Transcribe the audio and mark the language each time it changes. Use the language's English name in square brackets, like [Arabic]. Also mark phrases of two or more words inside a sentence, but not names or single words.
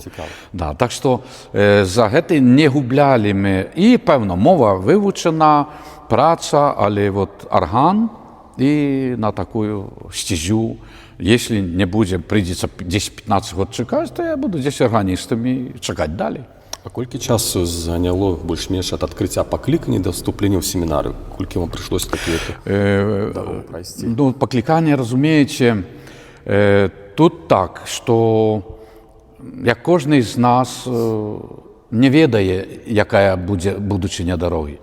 [Ukrainian] Да, так що за це не губляли ми. І, певно, мова вивчена, праця, але от орган і на таку стезю. Якщо не буде, прийдеться 10-15 років чекати, то я буду здесь органістом і чекати далі. [Belarusian] А колькі часу заняло больш-менш ад адкрыцця паклікання да вступлення ў семінары? Колькі вам прыйшлось такі дарогу прайсці? Ну, паклікання, разумееце, тут так, што як кожны з нас не ведае, якая будзе будучыня дарогі.